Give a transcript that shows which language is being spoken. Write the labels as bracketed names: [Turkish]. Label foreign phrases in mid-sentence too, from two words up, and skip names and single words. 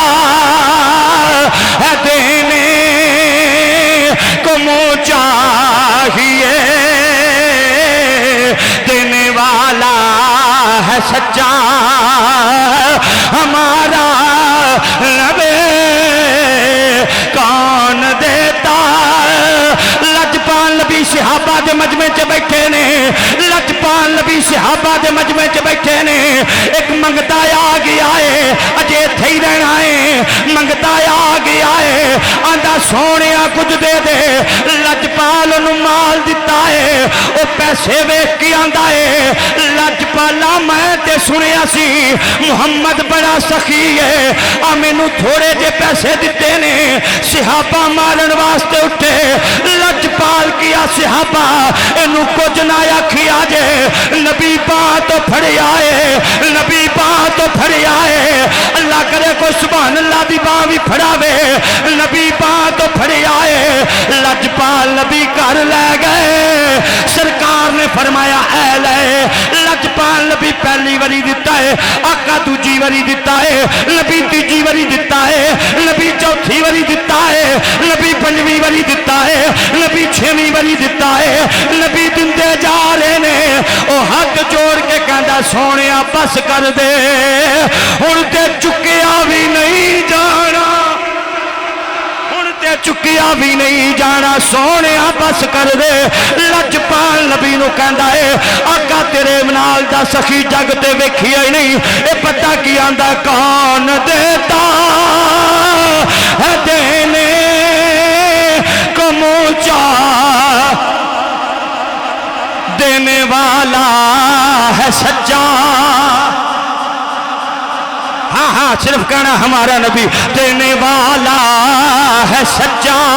[Urdu] ہے دینے کو منہ چاہیے دینے والا ہے سچا ہمارا نبی کون دیتا [Punjabi] لجپال نبی صحابہ دے مجمع چ بیٹھے نے لجپال نبی صحابہ دے مجمع چ بیٹھے نے ایک منگتا آ گیا ہے اجے تھے ہی رہنا ہے منگتا آ گیا ہے آندا سونیا کچھ دے دے لجپال نو مال دیتا ہے او پیسے ویکھ کے آندا ہے لجپالا میں تے سنیا سی محمد بڑا سخی ہے آ مینوں تھوڑے جے پیسے دیتے نے صحابہ مارن واسطے اٹھے لجپال کیا صحابہ انہوں کچھ نہ آکھیا جے نبی پاں تو پھڑی آئے نبی پاں تو پھڑی آئے اللہ کرے کو سبحان اللہ دی باں بھی پھڑاوے نبی پاں تو پھڑی آئے لجپال نبی کر لے گئے سرکار نے فرمایا اے لے لجپال نبی پہلی وری دیتا ہے آقا دوجی وری دیتا ہے نبی تیجی وری دیتا ہے نبی چوتھی وری دیتا ہے نبی پنجویں وری دیتا ہے نبی چھویں وری دیتا ہے نبی دندے جا رہے نے او ہاتھ جوڑ کے کہندا سونیا بس کر دے ہن تے چکیا بھی نہیں جانا ہن تے چکیا بھی نہیں جانا سونیا بس کر دے لجپال نبی نو کہندا ہے آقا تیرے نال دا سخی جگ تے ویکھیا ہی نہیں اے پتہ کی آندا [Urdu] کون دیتا ہے دینے کو منہ چاہ دینے والا ہے سچا ہاں ہاں صرف کہنا ہمارا نبی دینے والا ہے سچا